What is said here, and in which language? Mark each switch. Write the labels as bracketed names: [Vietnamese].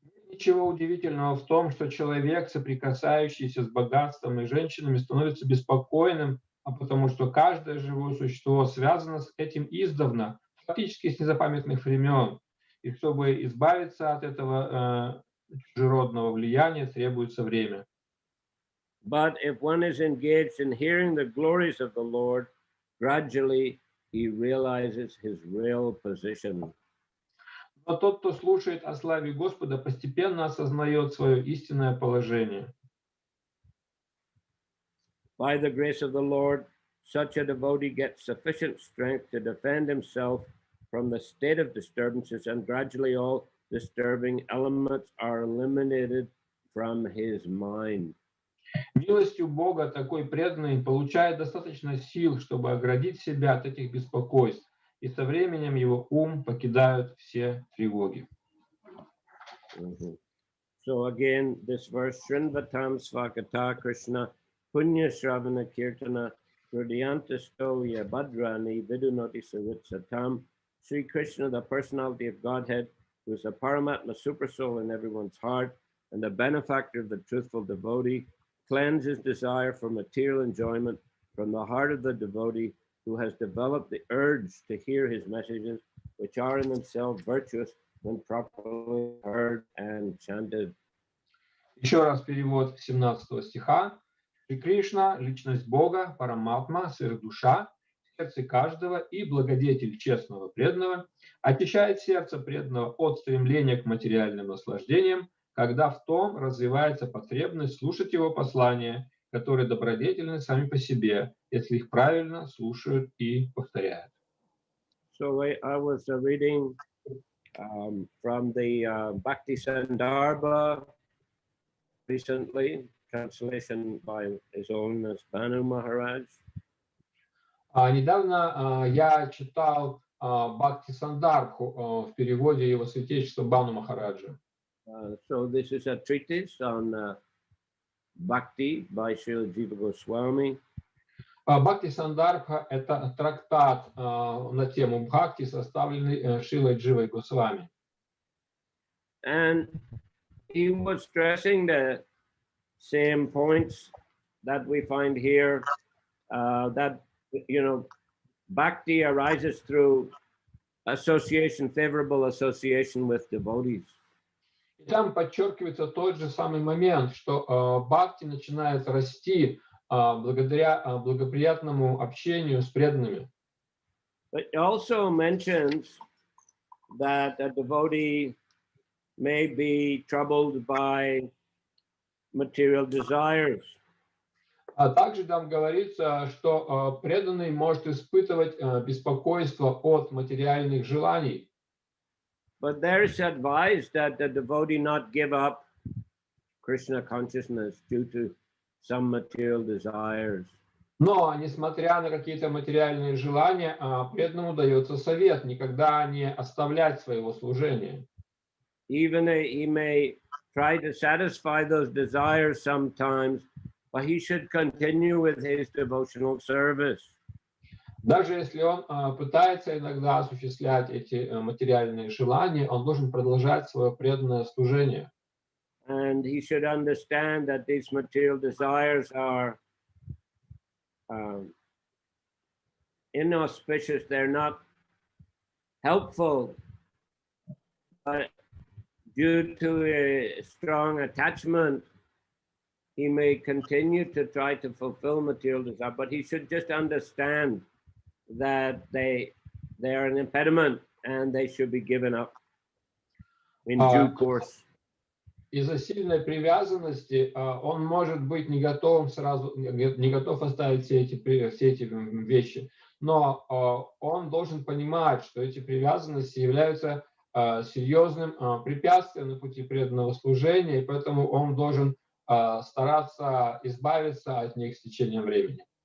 [Russian] Ничего удивительного в том, что человек, соприкасающийся с богатством и женщинами, становится беспокойным, а потому что каждое живое существо связано с этим издавна, фактически с незапамятных времен. И чтобы избавиться от этого чужеродного влияния, требуется время. [English] But if one is engaged in hearing the glories of the Lord, gradually he realizes his real position. [Russian] Но тот, кто слушает о славе Господа, постепенно осознает свое истинное положение. [English] By the grace of the Lord, such a devotee gets sufficient strength to defend himself from the state of disturbances, and gradually all disturbing elements are eliminated from his mind. [Russian] Милостью Бога такой преданный получает достаточно сил, чтобы оградить себя от этих беспокойств, и со временем его ум покидают все тревоги. [English] So again, this verse, [Sanskrit] Srinvatam Svakata Krishna Punya Shravana Kirtana Hridyantasto Yabhadrani Vidunoti Savitsatam. [English] Sri Krishna, the personality of Godhead, who is the Paramatma supersoul in everyone's heart and the benefactor of the truthful devotee, cleanses desire for material enjoyment from the heart of the devotee who has developed the urge to hear his messages, which are in themselves virtuous when properly heard and chanted. [Russian] Еще раз перевод 17 стиха. Шри Кришна, личность Бога, Параматма, сверхдуша, сердце каждого и благодетель честного преданного, очищает сердце преданного от стремления к материальным наслаждениям, когда в том развивается потребность слушать его послания, которые добродетельны сами по себе, если их правильно слушают и повторяют. [English] So I was reading from the Bhakti Sandarbha recently, translation by His Holiness Banu Maharaj. [Russian] Недавно я читал Бхакти Сандарбху в переводе его святейшества Бану Махараджа. [English] So this is a treatise on Bhakti by Srila Jiva Goswami. [Russian] Бхакти Сандарбха — это трактат на тему Бхакти, составленный Шрилой Дживой Госвами. [English] And he was stressing the same points that we find here, that, you know, Bhakti arises through association, favorable association with devotees. [Russian] И там подчеркивается тот же самый момент, что Бхакти начинает расти благодаря благоприятному общению с преданными. [English] But it also mentions that a devotee may be troubled by material desires. [Russian] А также там говорится, что преданный может испытывать беспокойство от материальных желаний. [English] But there is advised that the devotee not give up Krishna consciousness due to some material desires. [Russian] Но, несмотря на какие-то материальные желания, преданному дается совет никогда не оставлять своего служения. [English] Even he may try to satisfy those desires sometimes, but he should continue with his devotional service. [Russian] Даже если он пытается иногда осуществлять эти материальные желания, он должен продолжать свое преданное служение. [English] And he should understand that these material desires are inauspicious, they're not helpful, but due to a strong attachment, he may continue to try to fulfill material desire, but he should just understand that they are an impediment and they should be given up in due course. [Russian] Из-за сильной привязанности он может быть не готов сразу, не готов оставить все эти вещи. но он должен понимать, что эти привязанности являются серьезным препятствием на пути преданного служения, и поэтому он должен стараться избавиться от них с течением времени.